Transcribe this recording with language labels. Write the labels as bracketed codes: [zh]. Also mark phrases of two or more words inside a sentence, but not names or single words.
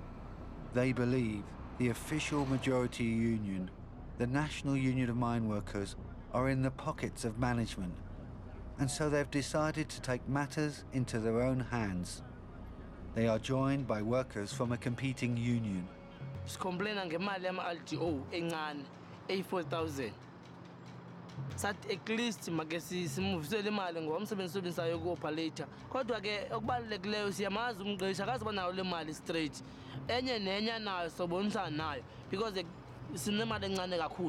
[en] They believe the official majority union, the National Union of Mine Workers, are in the pockets of management, and so they've decided to take matters into their own hands. They are joined by workers from a competing union. [xh] Sicomplaina ngemali yama-LDO encane, 4,000. Sathi [en] at least [xh] make simuvisele imali ngoba umsebenzi sobenzayo ku-operator. Kodwa ke okubalulekileyo siyamazi umqeshi akazoba nayo le mali straight. Enye nenye nayo sobonisana nayo because sinemali encane kakhulu.